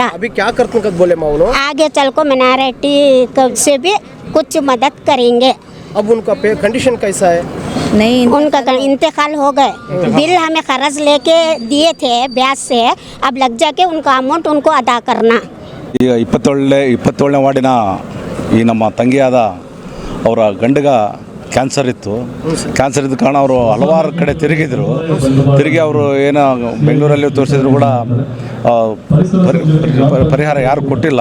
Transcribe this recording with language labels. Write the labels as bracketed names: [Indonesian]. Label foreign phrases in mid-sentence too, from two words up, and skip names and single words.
[Hindi] अभी क्या करते हैं बोले माउनो, आगे चल को मिनारिटी से भी कुछ मदद करेंगे। अब उनका कंडीशन कैसा है? नहीं, उनका इंतकाल हो गए। बिल हमें कर्ज लेके दिए थे ब्याज से, अब लग जाके उनका अमाउंट उनको अदा करना। [Kannada] ಈಗ 27ನೇ ವಾರ್ಡಿನ ಈ ನಮ್ಮ ತಂಗಿಯಾದ ಅವರ ಗಂಡಗ ಕ್ಯಾನ್ಸರ್ ಇತ್ತು. ಕ್ಯಾನ್ಸರ್ ಇದ್ದ ಕಾರಣ ಅವರು ಹಲವಾರು ಕಡೆ ತಿರುಗಿ ಅವರು ಏನೋ ಬೆಂಗಳೂರಲ್ಲಿ ತೋರಿಸಿದ್ರು ಕೂಡ ಪರಿಹಾರ ಯಾರು ಕೊಟ್ಟಿಲ್ಲ.